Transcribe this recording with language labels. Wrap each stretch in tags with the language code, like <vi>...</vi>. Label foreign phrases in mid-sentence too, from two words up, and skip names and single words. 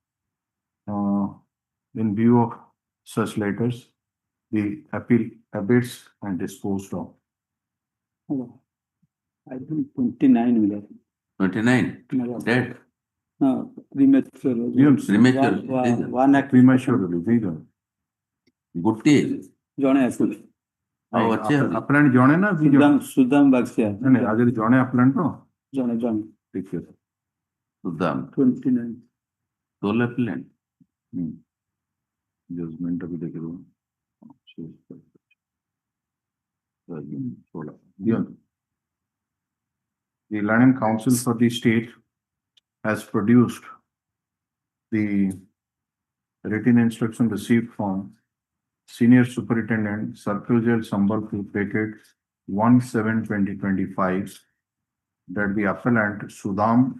<en>In view of such letters, the appeal abates and disposed of. I think 29 will 29. Dead. premature. Premature. One act. Prematurely,</en> <or>ଗୋଟିଏ ଜଣେ ଆସିଲେ ଆଉ ଅଛି appellant ଜଣେ ନା ଦି ଜଣ? ସୁଦାମ ବାଗସିଆ ନାଇଁ ଆଜି ଜଣେ appellant ତ? ଜଣେ ଠିକ ଅଛି ସୁଦାମ 29</or> <en>sole appellant. Judgment</en> <hi>अभी देख लो</hi> <en>The Land Council for the state has produced the written instruction received from Senior Superintendent Circle Jail Sambalpur dated 1/7/2025 that the appellant Sudam</en>